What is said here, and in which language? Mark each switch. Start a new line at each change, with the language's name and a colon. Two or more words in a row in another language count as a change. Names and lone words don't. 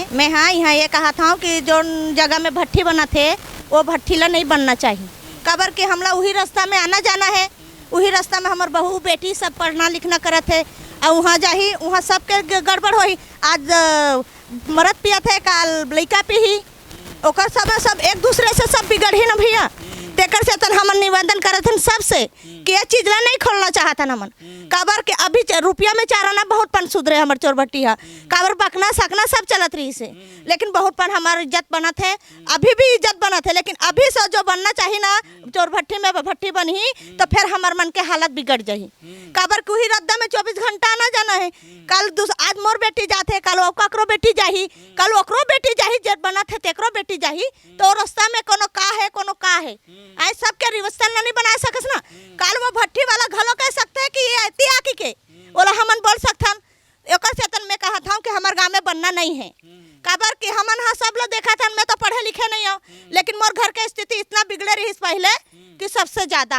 Chhattisgarhi: मैं हाँ यहाँ ये कहा था कि जो जगह में भट्टी बना थे वो भट्टी ला नहीं बनना चाहिए। काबर के हमला वही रास्ता में आना जाना है, वही रास्ता में हमार बहू बेटी सब पढ़ना लिखना करत है, और वहाँ जाही वहाँ सबके गड़बड़ होही। आज मरद पियत है, काल लड़का पी ओकर सब एक दूसरे से सब बिगड़ी न भैया। तेकर से तन हमन निवेदन करत हन सबसे कि ये चीज ला नहीं खोलना चाहत हन हमन। काबर के अभी रुपया में चाराना बहुत पन सुधरे हमार चोर भट्टी है, काबर बकना सकना सब चलत रही से, लेकिन बहुत पन हमार इज्जत बनत है, अभी भी इज्जत बनत है। लेकिन अभी से जो बनना चाहिए ना चोर भट्टी में भट्टी बनी तो फिर हमार मन के हालत बिगड़ जाही। काबर के वही रद्दा में 24 घंटा आना जाना है। कल आज मोर बेटी जाते, कल ओकरो बेटी जाही, कल ओकरो बेटी जाही, जब बनत है तेकरो बेटी जाही, तो रास्ता में कोनो का है आई सबके रिश्ता नहीं बना सकस ना। काल वो भट्टी वाला घलो कह सकते हैं कि ये आती आकी के बोला हमन बोल सकथन। एकर से तन मैं कहा था कि हमार गांव में बनना नहीं है। काबर कि हमन हाँ सब लोग देखा था, मैं तो पढ़े लिखे नहीं हूँ, लेकिन मोर घर के स्थिति इतना बिगड़े रही पहले कि सबसे ज्यादा।